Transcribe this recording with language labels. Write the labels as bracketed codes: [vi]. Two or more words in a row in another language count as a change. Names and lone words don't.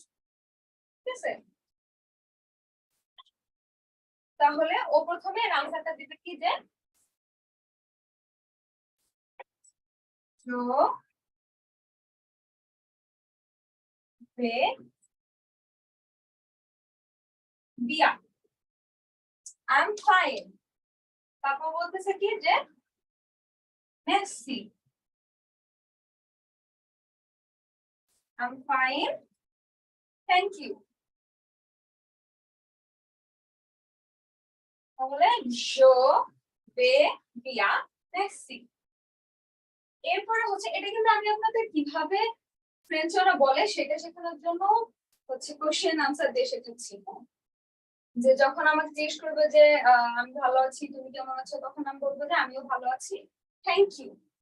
[bn] ঠিক আছে, তাহলে ও প্রথমে আনসারটা দিবে কি যে [fr] yo bien, [en] I'm fine। [bn] তারপর বলতেছে কি যে merci, [en] I'm fine, thank you। [fr] তাহলে yo vais bien, merci। [bn] এরপরে হচ্ছে এটা কিন্তু আমি আপনাদের কিভাবে ফ্রেঞ্চ ওরা বলে সেটা শেখানোর জন্য হচ্ছে কোশ্চেন আনসার দিয়ে শেখাচ্ছি। যে যখন আমাকে জিজ্ঞেস করবে যে আমি ভালো আছি তুমি কেমন আছো, তখন আমি বলবো যে আমিও ভালো আছি, [en] thank you.